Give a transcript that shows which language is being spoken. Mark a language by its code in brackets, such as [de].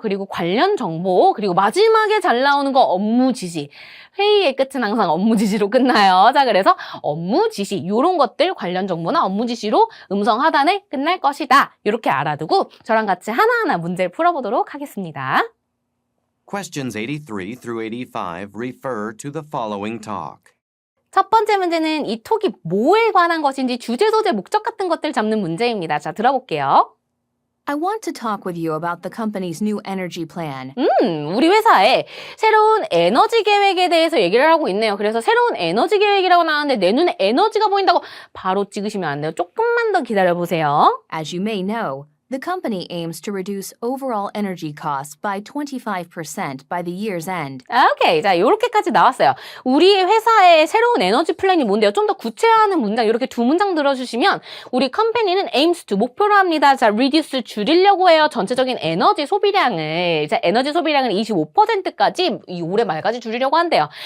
[ko] 그리고 관련 정보, 그리고 마지막에 잘 나오는 거 업무 지시. 회의의 끝은 항상 업무 지시로 끝나요. 자, 그래서 업무 지시, 이런 것들 관련 정보나 업무 지시로 음성 하단에 끝날 것이다. 이렇게 알아두고 저랑 같이 하나하나 문제를 풀어보도록 하겠습니다. [en] Questions 83 through 85 refer to the following talk. [ko] 첫 번째 문제는 이 톡이 뭐에 관한 것인지 주제, 소재, 목적 같은 것들 잡는 문제입니다. 자, 들어볼게요. [en] I want to talk with you about the company's new energy plan. [ko] 우리 회사의 새로운 에너지 계획에 대해서 얘기를 하고 있네요. 그래서 새로운 에너지 계획이라고 나왔는데 내 눈에 에너지가 보인다고 바로 찍으시면 안 돼요. 조금만 더 기다려보세요. [en] As you may know, the company aims to reduce overall energy costs by 25% by the year's end. [ko] 오케이. 자, 요렇게까지 나왔어요. 우리 회사의 새로운 에너지 플랜이 뭔데요? 좀 더 구체화하는 문장, 이렇게 두 문장 들어주시면 우리 컴퍼니는 aims to 목표로 합니다. 자, reduce 줄이려고 해요. 전체적인 에너지 소비량을. 자, 에너지 소비량을 25%까지 이 올해 말까지 줄이려고 한대요.